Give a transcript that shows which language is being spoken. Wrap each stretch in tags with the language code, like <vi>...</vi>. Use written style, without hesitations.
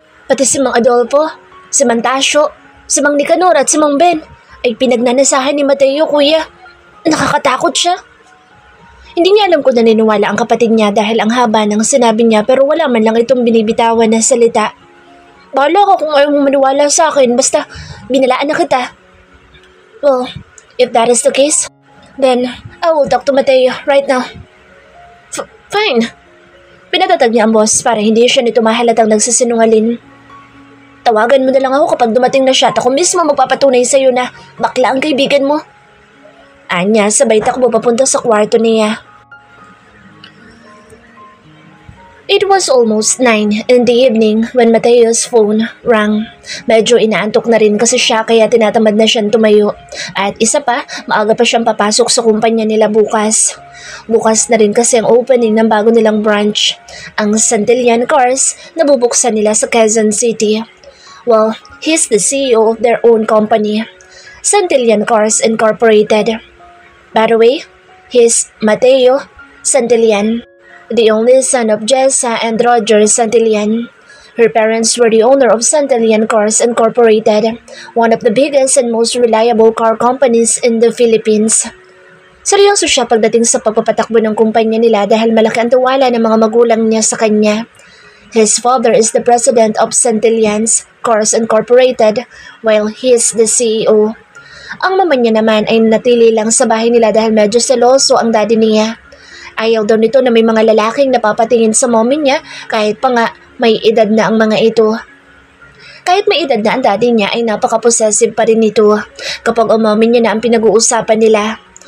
<tl>Pati si Mang Adolfo, si Mang Tasyo, si Mang Nicanor at si Mang Ben ay pinagnanasahan ni Mateo, kuya. Nakakatakot siya. Hindi niya alam kung naniniwala ang kapatid niya dahil ang haba ng sinabi niya pero wala man lang itong binibitawan na salita. Bahala ka kung ayaw mo maniwala sa akin basta binalaan na kita.</tl> <en>Well, if that is the case, then I will talk to Mateo right now. Fine.</en> <tl>Pinatatag niya ang boss para hindi siya nito mahalatang nagsisinungaling. Tawagan mo na lang ako kapag dumating na siya at ako mismo magpapatunay sa iyo na bakla ang kaibigan mo. Anya, sabay takbo papunta sa kwarto niya.</tl> <en>It was almost 9 in the evening when Mateo's phone rang.</en> <tl>Medyo inaantok na rin kasi siya kaya tinatamad na siyang tumayo. At isa pa, maaga pa siyang papasok sa kumpanya nila bukas. Bukas na rin kasi ang opening ng bago nilang branch, ang Santillan Cars na bubuksan nila sa Quezon City.</tl> <en>Well, he's the CEO of their own company, Santillan Cars Incorporated. By the way, he's Mateo Santillan, the only son of Jessa and Roger Santillan. Her parents were the owner of Santillan Cars Incorporated, one of the biggest and most reliable car companies in the Philippines.</en> <tl>Seryoso siya pagdating sa pagpapatakbo ng kumpanya nila dahil malaki ang tiwala ng mga magulang niya sa kanya.</tl> <en>His father is the president of Santillan Cars Incorporated while he is the CEO.</en> <tl>Ang mama niya naman ay natili lang sa bahay nila dahil medyo seloso ang daddy niya. Ayaw daw nito na may mga lalaking napapatingin sa mommy niya kahit pa nga may edad na ang mga ito. Kahit may edad na ang daddy niya ay napaka-possessive pa rin nito kapag ang mommy niya na ang pinag-uusapan nila.</tl>